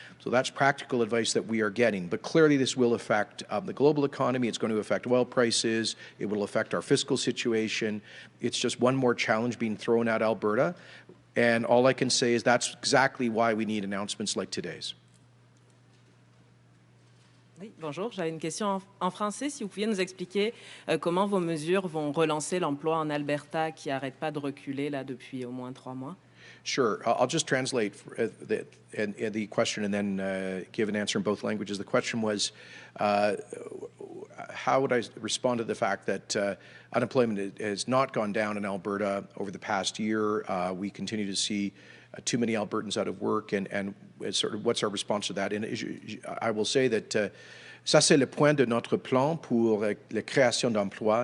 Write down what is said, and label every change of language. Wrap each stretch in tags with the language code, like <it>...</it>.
<en>So that's practical advice that we are getting. But clearly this will affect the global economy. It's going to affect oil prices. It will affect our fiscal situation. It's just one more challenge being thrown at Alberta. And all I can say is that's exactly why we need announcements like today's.</en> <fr>Oui, bonjour, j'avais une question en français. Si vous pouviez nous expliquer comment vos mesures vont relancer l'emploi en Alberta qui n'arrête pas de reculer là depuis au moins 3 mois.</fr> <en>Sure. I'll just translate the question and then give an answer in both languages. The question was, how would I respond to the fact that unemployment has not gone down in Alberta over the past year? We continue to see too many Albertans out of work, and sort of what's our response to that? And I will say that</en> <fr>ça, c'est le point de notre plan pour la création d'emplois.</fr>